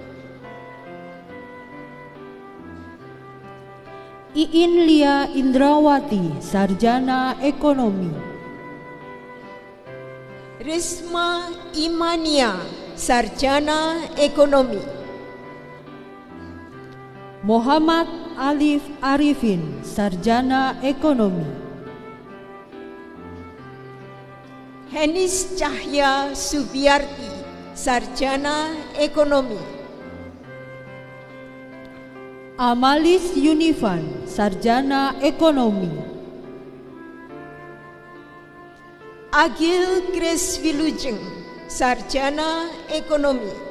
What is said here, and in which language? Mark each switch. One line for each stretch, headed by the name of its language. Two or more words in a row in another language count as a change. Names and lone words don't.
Indonesian: Iin Lia Indrawati, Sarjana Ekonomi. Risma Imania, Sarjana Ekonomi. Muhammad Alif Arifin, Sarjana Ekonomi. Henis Cahya Subiarti, Sarjana Ekonomi. Amalis Yunifan, Sarjana Ekonomi. Agil Grace Wilujeng, Sarjana Ekonomi.